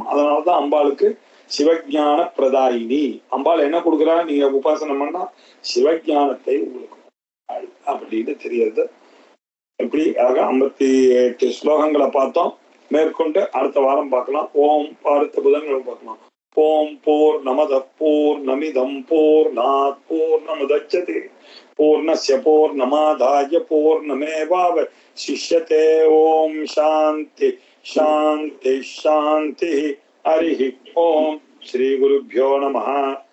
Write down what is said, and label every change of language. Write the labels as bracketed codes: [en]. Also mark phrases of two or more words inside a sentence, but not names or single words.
[ta] அதனாலதான் அம்பாளுக்கு சிவஞான பிரதாயினி. அம்பாள் என்ன கொடுக்குறா? நீங்க உபாசனம் பண்ணா சிவஞானத்தை உங்களுக்கு அப்படின்னு தெரியுது. எப்படி 58 ஸ்லோகங்களை பார்த்தோம். மேற்கொண்டு அடுத்த வாரம் பார்க்கலாம். ஓம் அடுத்த புதன்கிழமை பார்க்கலாம். [sa] ओं पूर्णमदः पूर्णमिदं पूर्णात् पूर्णमुदच्यते पूर्णस्य पूर्णमादाय पूर्णमेवावशिष्यते. ओं शान्तिः शान्तिः शान्तिः. हरि ओं श्री गुरुभ्यो नमः.